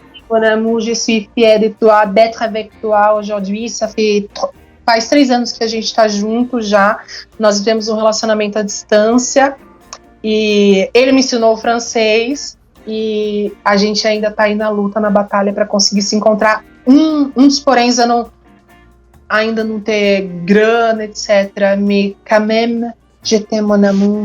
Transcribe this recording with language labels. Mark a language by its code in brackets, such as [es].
[fr] Mon amour, je suis fier de toi, d'être avec toi aujourd'hui. [pt] Faz 3 anos que a gente tá junto já. Nós vivemos um relacionamento à distância. E ele me ensinou o francês. E a gente ainda tá aí na luta, na batalha para conseguir se encontrar. Um dos poréns ainda não ter grana, etc. [fr] Mais quand même, je t'aime, mon amour.